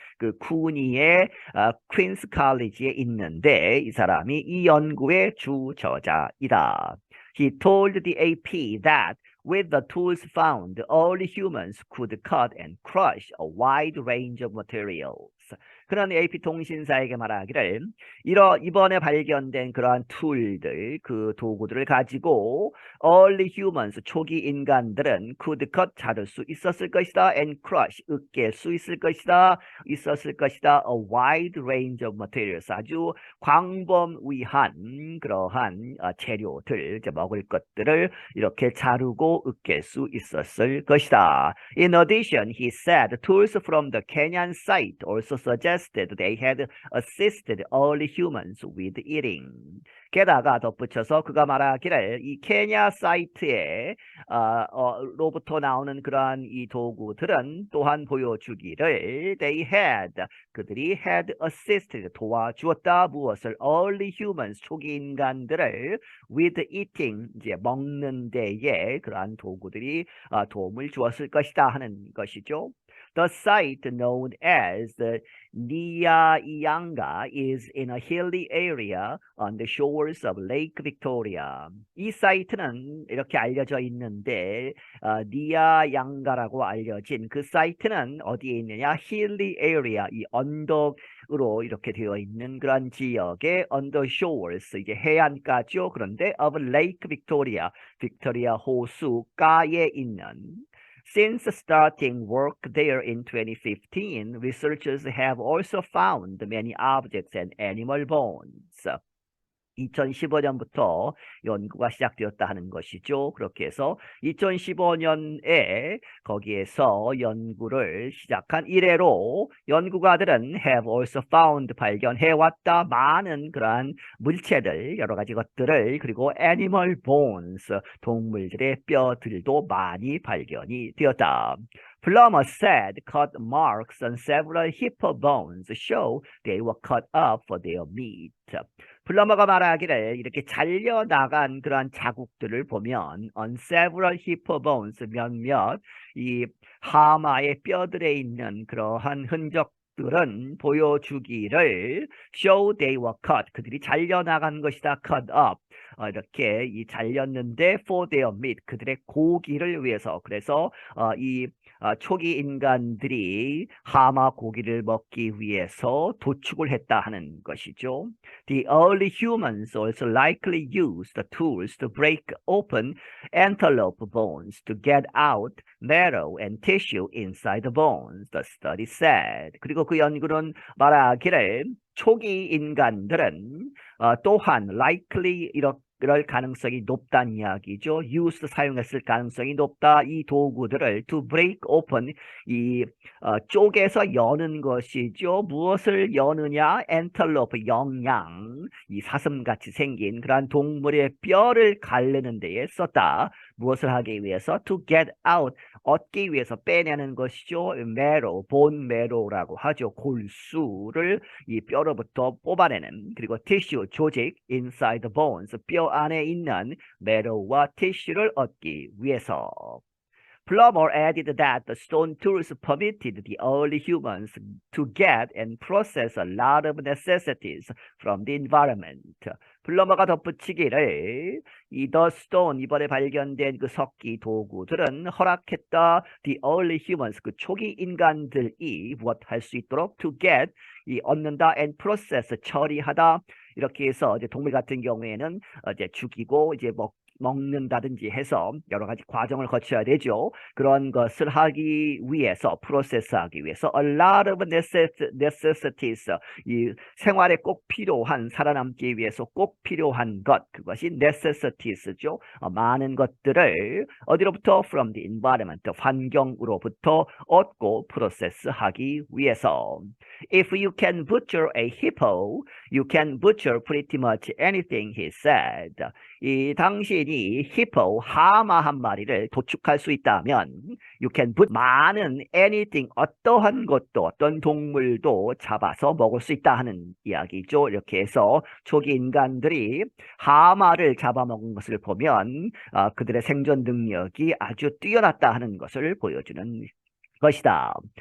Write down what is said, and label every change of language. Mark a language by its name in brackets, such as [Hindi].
[Korean] 그 쿤이의 Queens College에 있는데 이 사람이 이 연구의 주 저자이다. [English] He told the AP that with the tools found, early humans could cut and crush a wide range of materials. [Korean] 그런 AP 통신사에게 말하기를 이번에 발견된 그러한 툴들, 그 도구들을 가지고 [English] early humans, [Korean] 초기 인간들은 [English] could cut, [Korean] 자를 수 있었을 것이다, [English] and crush, [Korean] 으깰 수 있었을 것이다, [English] a wide range of materials, [Korean] 아주 광범위한 그러한 재료들, 이제 먹을 것들을 이렇게 자르고 으깰 수 있었을 것이다. [English] In addition, he said tools from the Kenyan site also suggested they had assisted early humans with eating. [Korean] 게다가 덧붙여서 그가 말하기를 이 케냐 사이트에 로부터 나오는 그러한 이 도구들은 또한 보여주기를 그들이 [English] had assisted, [Korean] 도와주었다, 무엇을? early humans, 초기 인간들을 [English] with eating, [Korean] 이제 먹는 데에 그러한 도구들이 도움을 주었을 것이다 하는 것이죠. [English] The site known as the Nyayanga is in a hilly area on the shores of Lake Victoria. [Korean] 이 사이트는 이렇게 알려져 있는데 니아양가라고 알려진 그 사이트는 어디에 있느냐? [English] hilly area, [Korean] 이 언덕으로 이렇게 되어 있는 그런 지역의 [English] on the shores, [Korean] 이제 해안가죠. 그런데 [English] of Lake Victoria, [Korean] 빅토리아 호수가에 있는. [English] Since starting work there in 2015, researchers have also found many objects and animal bones. [Korean] 2015년부터 연구가 시작되었다 하는 것이죠. 그렇게 해서 2015년에 거기에서 연구를 시작한 이래로 연구가들은 [English] have also found, [Korean] 발견해왔다, 많은 그러한 물체들, 여러 가지 것들을, 그리고 animal bones, 동물들의 뼈들도 많이 발견이 되었다. [English] Plummer said cut marks on several hippo bones show they were cut up for their meat. [Korean] 플러머가 말하기를 이렇게 잘려나간 그러한 자국들을 보면 [English] on several hippo bones, [Korean] 몇몇 이 하마의 뼈들에 있는 그러한 흔적들은 보여주기를 [English] show they were cut, [Korean] 그들이 잘려나간 것이다, cut up, 이렇게 이 잘렸는데 [English] for their meat, [Korean] 그들의 고기를 위해서. 그래서 이 초기 인간들이 하마 고기를 먹기 위해서 도축을 했다 하는 것이죠. [English] The early humans also likely used the tools to break open antelope bones to get out marrow and tissue inside the bones, the study said. [Korean] 그리고 그 연구는 말하기를 초기 인간들은 또한 likely 이럴 가능성이 높다는 이야기죠. used 사용했을 가능성이 높다. 이 도구들을 [English] to break open [Korean] 이 쪼개서 여는 것이죠. 무엇을 여느냐? antelope 영양 이 사슴같이 생긴 그러한 동물의 뼈를 가르는 데에 썼다. 무엇을 하기 위해서? [English] to get out [Korean] 얻기 위해서 빼내는 것이죠. marrow, bone marrow라고 하죠. 골수를 이 뼈로부터 뽑아내는 그리고 tissue 조직 [English] inside the bones [Korean] 뼈 안에 있는 marrow와 tissue를 얻기 위해서. [English] Plummer added that the stone tools permitted the early humans to get and process a lot of necessities from the environment. [Korean] 플러머가 덧붙이기를 이 The Stone 이번에 발견된 그 석기 도구들은 허락했다. [English] The early humans [Korean] 그 초기 인간들이 무엇 할 수 있도록 to get 이 얻는다 [English] and process [Korean] 처리하다 이렇게 해서 이제 동물 같은 경우에는 이제 죽이고 이제 먹는다든지 해서 여러 가지 과정을 거쳐야 되죠. 그런 것을 하기 위해서 프로세스하기 위해서 [English] a lot of necessities [Korean] 이 생활에 꼭 필요한 살아남기 위해서 꼭 필요한 것 그것이 necessities죠. 많은 것들을 어디로부터 [English] from the environment [Korean] 환경으로부터 얻고 프로세스하기 위해서. [English] If you can butcher a hippo, you can butcher pretty much anything, he said. [Korean] 이 당신이 히포 하마 한 마리를 도축할 수 있다면 [English] you can put [Korean] 많은 anything 어떠한 것도 어떤 동물도 잡아서 먹을 수 있다 하는 이야기죠. 이렇게 해서 초기 인간들이 하마를 잡아먹은 것을 보면 그들의 생존 능력이 아주 뛰어났다 하는 것을 보여주는 것이다.